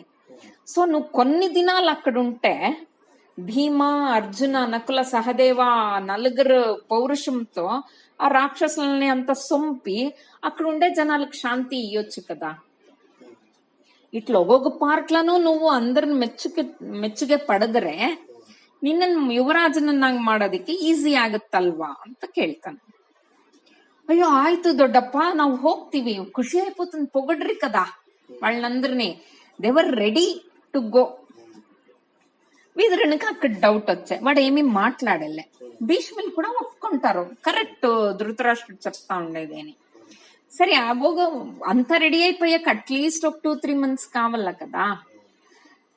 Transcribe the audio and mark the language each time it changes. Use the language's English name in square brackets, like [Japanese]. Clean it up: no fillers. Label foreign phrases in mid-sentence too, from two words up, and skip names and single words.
[Telugu] సో నువ్వు కొన్ని దినాలు అక్కడ ఉంటే భీమ అర్జున నకుల సహదేవ నలుగురు పౌరుషంతో ఆ రాక్షసులని అంత సొంపి అక్కడ ఉండే జనాలకు శాంతి ఇయ్యొచ్చు కదా. ఇట్లా ఒక్కొక్క పార్ట్లను నువ్వు అందరిని [Kannada] ಮೆಚ್ಚುಗೆ ಪಡೆದ್ರೆ ನಿನ್ನ ಯುವರಾಜನನ್ನಾಗಿ ಮಾಡೋದಿಕ್ಕೆ ಈಸಿ ಆಗತ್ತಲ್ವಾ ಅಂತ ಕೇಳ್ತಾನೆ. అయ్యో ఆಯ್ತು దొడ్డప్ప ನಾವು ಹೋಗ್ತೀವಿ, [Telugu] ఖుషి అయిపోతుంది, పొగడ్రి కదా వాళ్ళందరినీ. [English] దేవర్ ready to go. [Telugu] విదురునికి అక్కడ డౌట్ వచ్చాయి, వాడు ఏమీ మాట్లాడలే. భీష్ములు కూడా ఒప్పుకుంటారు, కరెక్ట్ ధృతరాష్ట్రుడు చెప్తా ఉండేది అని. సరే అంతా రెడీ అయిపోయాక అట్లీస్ట్ ఒక 2-3 months కావాల కదా.